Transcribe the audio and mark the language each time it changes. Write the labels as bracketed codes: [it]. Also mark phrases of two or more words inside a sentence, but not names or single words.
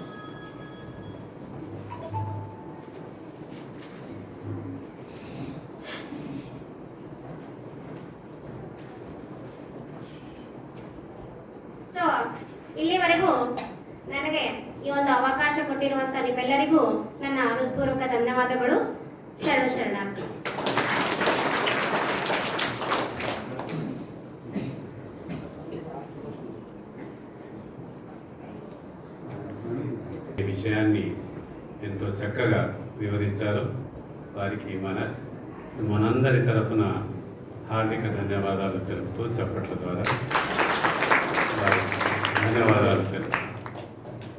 [kn] ಸೊ ಇಲ್ಲಿವರೆಗೂ ನನಗೆ ಈ ಒಂದು ಅವಕಾಶ ಕೊಟ್ಟಿರುವಂತ ನಿಮ್ಮೆಲ್ಲರಿಗೂ ನನ್ನ ಹೃತ್ಪೂರ್ವಕ ಧನ್ಯವಾದಗಳು. ಶರಣಾರ್ಥಿ. [te] ఈ విషయాన్ని ఎంతో చక్కగా వివరించారు. వారికి మనందరి తరఫున హార్దిక ధన్యవాదాలు తెలుపుతూ చప్పట్ల ద్వారా ధన్యవాదాలు తెలుపు.